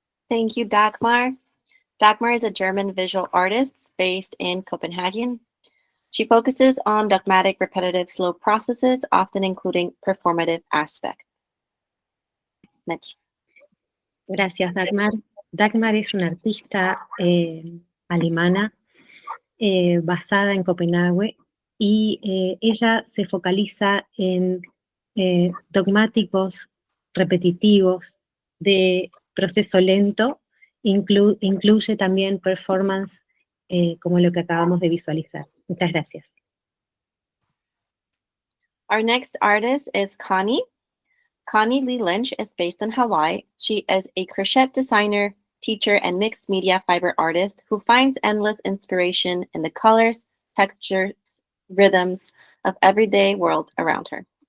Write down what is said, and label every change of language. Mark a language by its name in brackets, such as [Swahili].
[English] Thank you, Dagmar. Dagmar is a German visual artist based in Copenhagen. She focuses on dogmatic, repetitive, slow processes, often including performative aspects. Mechi. [Spanish] Gracias, Dagmar. Dagmar es una artista alemana basada en Copenhague y ella se focaliza en dogmáticos repetitivos de proceso lento, incluye también performance como lo que acabamos de visualizar. Muchas gracias. [English] Our next artist is Connie. Connie Lee Lynch is based in Hawaii. She is a crochet designer, teacher, and mixed media fiber artist who finds endless inspiration in the colors, textures, rhythms of everyday world around her.